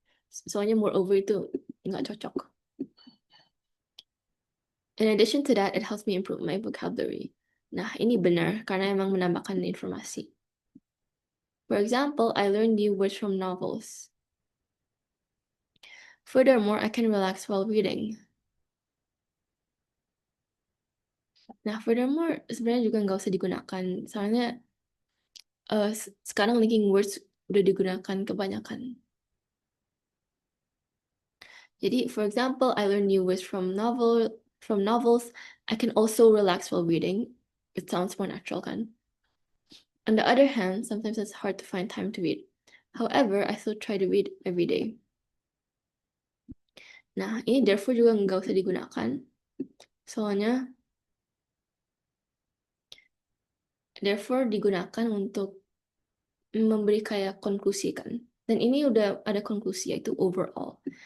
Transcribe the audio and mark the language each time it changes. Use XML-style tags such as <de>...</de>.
<id>Soalnya moreover itu nggak cocok.</id> <en>In addition to that, it helps me improve my vocabulary.</en> <id>Nah, ini benar karena emang menambahkan informasi.</id> <en>For example, I learn new words from novels. Furthermore, I can relax while reading.</en> <id>Nah, furthermore, sebenarnya juga nggak usah digunakan. Soalnya sekarang linking words udah digunakan kebanyakan. Jadi,</id> <en>for example, I learn new words from novels. I can also relax while reading. It sounds more natural,</en> <id>kan?</id> <en>On the other hand, sometimes it's hard to find time to read. However, I still try to read every day.</en> <id>Nah, ini therefore juga nggak usah digunakan. Soalnya, therefore digunakan untuk memberi kayak konklusi kan. Dan ini udah ada konklusi yaitu overall.</id>